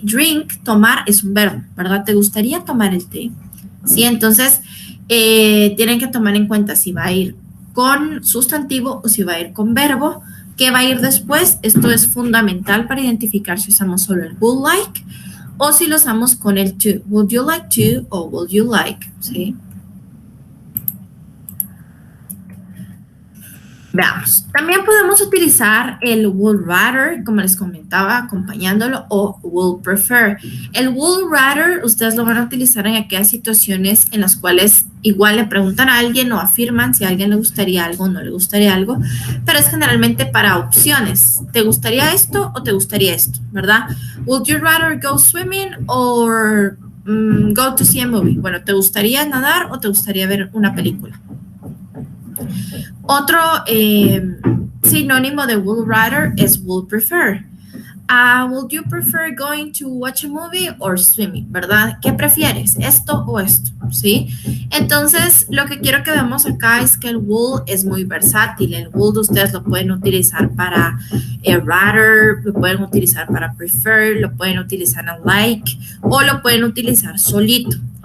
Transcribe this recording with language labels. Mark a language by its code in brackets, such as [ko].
[es] Drink, tomar, es un verbo, ¿verdad? ¿Te gustaría tomar el té? Sí, entonces tienen que tomar en cuenta si va a ir con sustantivo o si va a ir con verbo. ¿Qué va a ir después? Esto es fundamental para identificar si usamos solo el would like o si lo usamos con el to. [en] Would you like to o would you like, [es] ¿sí? Veamos, también podemos utilizar el would rather, como les comentaba, acompañándolo, o would prefer. El would rather, ustedes lo van a utilizar en aquellas situaciones en las cuales igual le preguntan a alguien o afirman si a alguien le gustaría algo o no le gustaría algo, pero es generalmente para opciones. ¿Te gustaría esto o te gustaría esto? ¿Verdad? [en] Would you rather go swimming or go to see a movie? [es] Bueno, ¿te gustaría nadar o te gustaría ver una película? Otro sinónimo de would rather es would prefer. [en] Would you prefer going to watch a movie or swimming? [es] ¿Verdad? ¿Qué prefieres? ¿Esto o esto? ¿Sí? Entonces, lo que quiero que veamos acá es que el would es muy versátil. El would ustedes lo pueden utilizar para rather, lo pueden utilizar para prefer, lo pueden utilizar en like o lo pueden utilizar solito.